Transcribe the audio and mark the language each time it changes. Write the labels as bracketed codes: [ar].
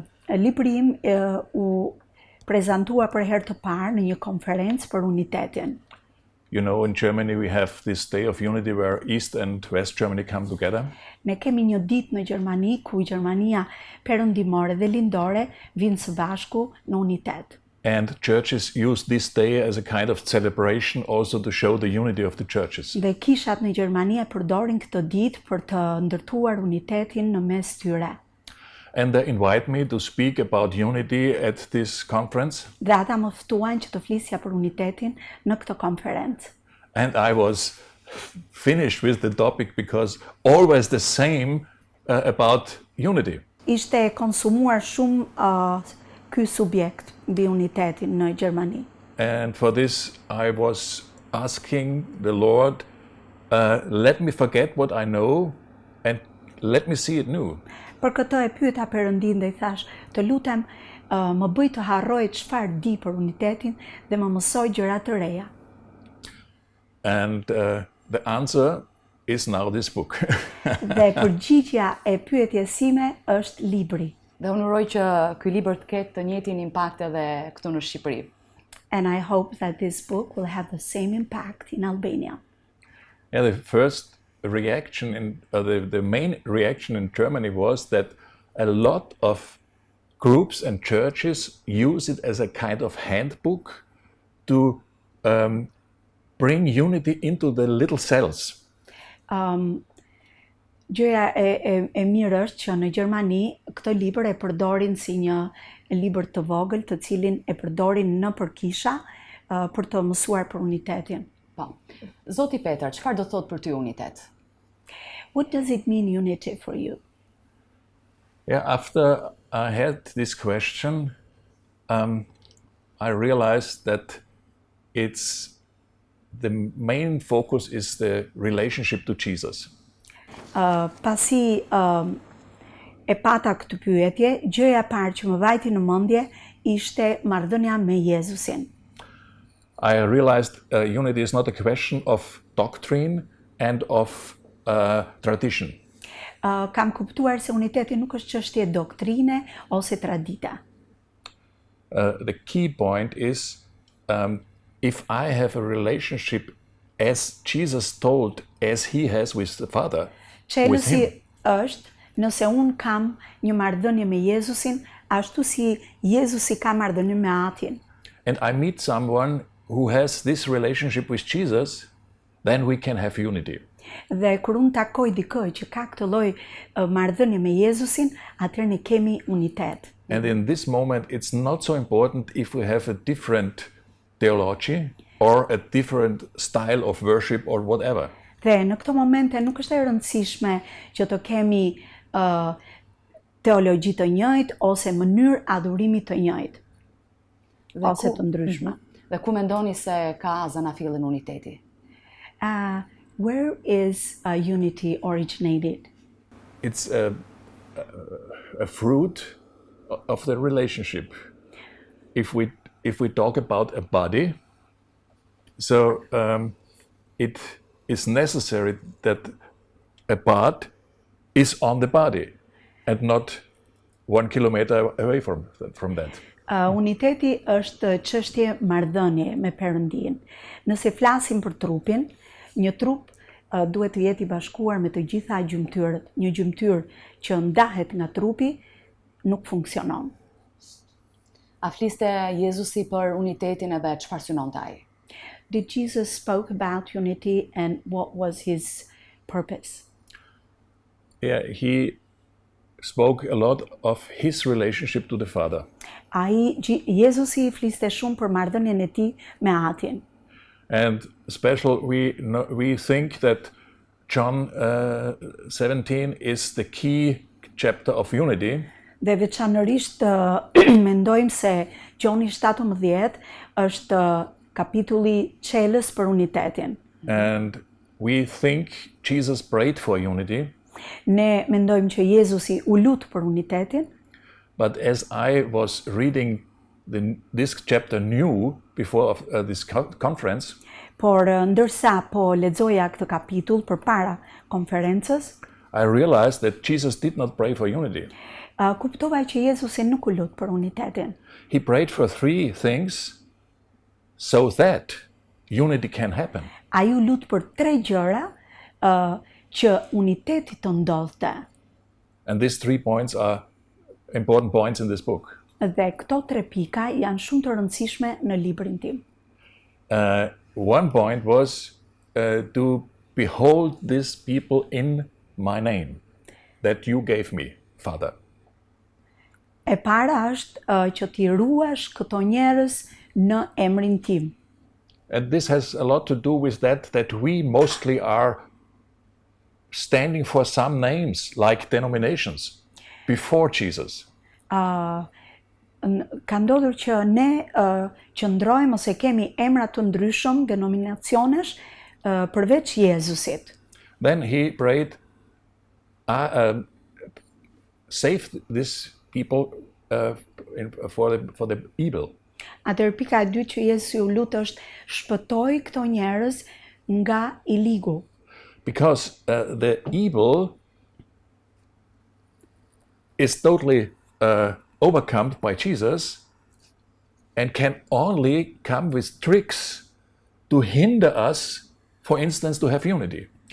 [sq] Libri im u prezantua për herë të parë në një konferencë për unitetin. [en] You know, in Germany we have this Day of Unity where East and West Germany come together. [sq] Ne kemi një ditë në Gjermani ku Gjermania perëndimore dhe lindore vinë së bashku në unitet. [en] And churches use this day as a kind of celebration also to show the unity of the churches. [sq] Dhe kishat në Gjermani e përdorin këtë ditë për të ndërtuar unitetin në mes tyre. [en] And they invite me to speak about unity at this conference. [sq] Dhe ata më ftuan që të flisja për unitetin në këtë konferencë. [en] And I was finished with the topic because always the same about unity. [sq] Ishte konsumuar shumë ky subjekt mbi unitetin në Gjermani. [en] And for this I was asking the Lord, let me forget what I know and let me see it new. [sq] Për këtë e pyeta Perëndin dhe I thash, të lutem më bëj të harroj çfarë di për unitetin dhe më mësoj gjëra të reja. [en] And the answer is now this book. [sq] Dhe përgjigjja e pyetjes sime është libri. Dhe unë uroj që ky libër të ketë të njëjtin impakt edhe këtu në Shqipëri. [en] And I hope that this book will have the same impact in Albania. Yeah, the first reaction the main reaction in Germany was that a lot of groups and churches use it as a kind of handbook to bring unity into the little cells. [sq] Gjëja e mirë është që në Gjermani këtë libër e përdorin si një libër të vogël, të cilin e përdorin në përkisha për të mësuar për unitetin. Po. Zoti Petër, çfarë do thotë për ty unitet? [en] What does it mean unity for you? Yeah, after I had this question, I realized that the main focus is the relationship to Jesus. [sq] Pasi e pata këtë pyetje, gjëja e parë që më vajti në mendje ishte marrëdhënia me Jezusin. [en] I realized unity is not a question of doctrine and of tradition. [sq] Kam kuptuar se uniteti nuk është çështje doktrine ose tradite. [en] The key point is if I have a relationship as Jesus told, as he has with the Father, with him. [sq] Është nëse unë kam një marrëdhënie me Jezusin, ashtu si Jezusi ka marrëdhënie me Atin. [en] And I meet someone who has this relationship with Jesus, then we can have unity. [sq] Dhe kur unë takoj dikë që ka këtë lloj marrëdhënie me Jezusin, atëherë ne kemi unitet. [en] And in this moment, it's not so important if we have a different theology or a different style of worship or whatever. [sq] Dhe në këto momente nuk është e rëndësishme që të kemi teologji të njëjtë ose mënyrë adhurimi të njëjtë, ose të ndryshme. Dhe ku mendoni se ka zanafillin uniteti? [en] Where is unity originated? It's a fruit of the relationship. If we talk about a body, so it is necessary that a part is on the body and not 1 kilometer away from that. [sq] Uniteti është çështje marrëdhënie me Perëndin. Nëse flasim për trupin, një trup duhet të jetë i bashkuar me të gjitha gjymtyrët. Një gjymtyr që ndahet nga trupi nuk funksionon. A fliste Jezusi për unitetin edhe çfarë synonte ai? [en] Did Jesus spoke about unity and what was his purpose? Yeah, he spoke a lot of his relationship to the Father. [sq] Jezusi fliste shumë për marrëdhënien e tij me Atin. [en] And we think that John 17 is the key chapter of unity. [sq] Dhe veçanërisht mendojmë se Gjoni 17 është kapitulli çelës për unitetin. [en] And we think Jesus prayed for unity. [sq] Ne mendojmë që Jezusi u lut për unitetin. [en] But as I was reading this chapter new before this conference, [sq] por ndërsa po lexoja këtë kapitull përpara konferencës, [en] I realized that Jesus did not pray for unity. [sq] Kuptova që Jezusi nuk u lut për unitetin. [en] He prayed for 3 things so that unity can happen. [sq] Ai u lut për 3 gjëra që uniteti të ndodhte. [en] And these 3 points are important points in this book. [sq] Dhe këto 3 pika janë shumë të rëndësishme në librin tim. [en] One point was to behold these people in my name that you gave me, Father. [sq] E para është që t'i ruash këto njerëz në emrin tim. [en] And this has a lot to do with that we mostly are standing for some names like denominations before Jesus. [sq] Ka ndodhur që ne qëndrojmë ose kemi emra të ndryshëm, denominacionesh, përveç Jezusit. [en] Then he prayed, save these people for the evil. [sq] Atëherë pika e dytë që Jezusi u lut është shpëtoi këto njerëz nga i ligu. [en] Because the evil is totally overcome by Jesus and can only come with tricks to hinder us, for instance, to have unity.